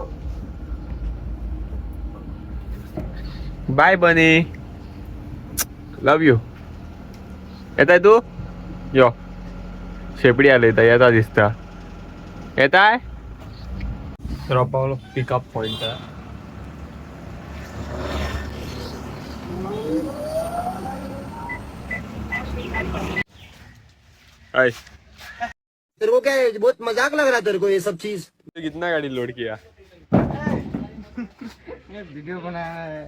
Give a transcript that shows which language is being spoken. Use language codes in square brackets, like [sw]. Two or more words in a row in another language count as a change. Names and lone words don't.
[en] bye bunny, love you. [kok] येताय तू? यो शेपडी आलयता, येता दिसता. येताय? तर पावलो [en] pickup point. hi, [hi] तेरे को क्या है, बहुत मजाक लग रहा है तेरे को ये सब चीज? कितना गाड़ी लोड किया? वीडियो बनाया है।